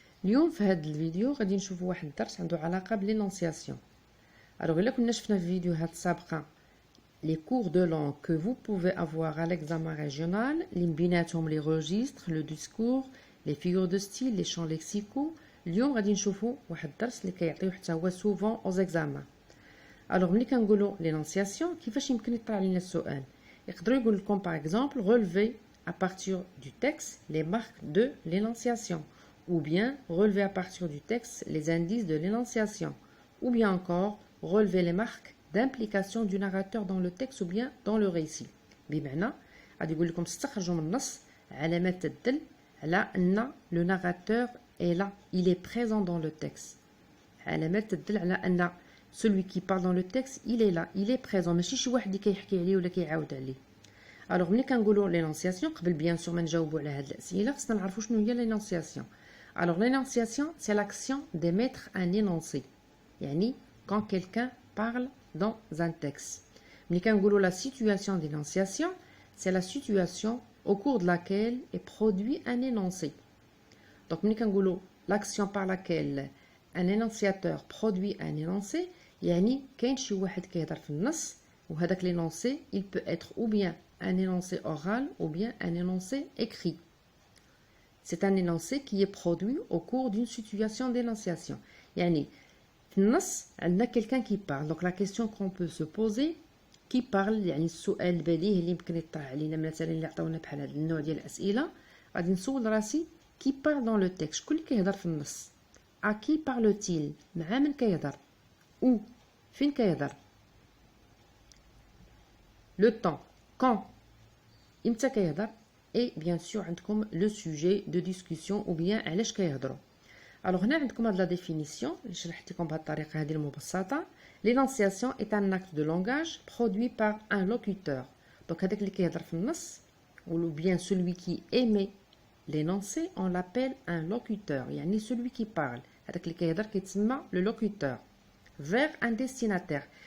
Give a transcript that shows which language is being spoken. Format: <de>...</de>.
<ar>اليوم في هذا الفيديو غادي نشوفوا واحد الدرس عنده علاقه بالانونسياسيون. الا كنا شفنا في فيديوهات سابقه</ar> <fr>les cours de langue que vous pouvez avoir à l'examen régional</fr> <ar>اللي بيناتهم</ar> <fr>les registres, le discours, les figures de style, les champs lexicaux.</fr> <ar>اليوم غادي نشوفوا واحد الدرس اللي كيعطيو حتى هو</ar> <fr>souvent aux examens.</fr> <ar>ملي كنقولوا</ar> <fr>l'énonciation</fr> <ar>كيفاش يمكن يطرح لنا السؤال؟ يقدروا يقول لكم</ar> <fr>par exemple relever à partir du texte les marques de l'énonciation, ou bien relever à partir du texte les indices de l'énonciation, ou bien encore relever les marques d'implication du narrateur dans le texte ou bien dans le récit.</fr> <ar>بمعنى غادي يقول لكم استخرجوا من النص علامات تدل على ان</ar> <fr>le narrateur est là, il est présent dans le texte.</fr> <ar>علامات تدل على ان</ar> <fr>celui qui parle dans le texte il est là, il est présent,</fr> <ar>ماشي شي واحد اللي كيحكي عليه ولا كيعاود عليه. ملي كنقولوا l'énonciation قبل بيان سور ما نجاوبوا على هاد الاسئله خصنا نعرفوا شنو هي l'énonciation.</ar> <fr>L'énonciation c'est l'action d'émettre un énoncé,</fr> <ar>يعني</ar> <fr>quand quelqu'un parle dans un texte.</fr> <ar>ملي كنقولوا</ar> <fr>la situation d'énonciation c'est la situation au cours de laquelle est produit un énoncé. Donc</fr> <ar>ملي كنقولوا</ar> <fr>l'action par laquelle un énonciateur produit un énoncé</fr> <ar>يعني كاين شي واحد كيهضر في النص وهذاك</ar> <fr>l'énoncé il peut être ou bien un énoncé oral ou bien un énoncé écrit. C'est un énoncé qui est produit au cours d'une situation d'énonciation.</fr> <ar>يعني في النص عندنا</ar> <fr>quelqu'un qui parle. Donc la question qu'on peut se poser qui parle</fr> <ar>يعني السؤال البديهي اللي يمكن يطرح علينا مثلا اللي عطاونا بحال هذا النوع ديال الاسئله غادي نسول راسي</ar> <fr>qui parle dans le texte.</fr> <ar>شكون اللي كيهضر في النص؟</ar> <fr>à qui parle-t-il؟</fr> <ar>مع من كيهضر؟ où فين كيهضر؟</ar> <fr>le temps quand</fr> <ar>امتى كيهضر؟</ar> <fr>et bien sûr</fr> <ar>عندكم</ar> <fr>le sujet de discussion ou bien</fr> <ar>علاش كيهضروا. هنا عندكم هاد لا ديفينيسيون اللي شرحت لكم بهاد الطريقه هذه المبسطه.</ar> <fr>l'énonciation est un acte de langage produit par un locuteur. donc</fr> <ar>هذاك اللي كيهضر في النص</ar> <fr>ou bien celui qui émet l'énoncé on l'appelle un locuteur,</fr> <ar>يعني</ar> <fr>celui qui parle</fr> <ar>هذاك اللي كيهضر كيتسمى</ar> <fr>le locuteur vers un destinataire.</fr>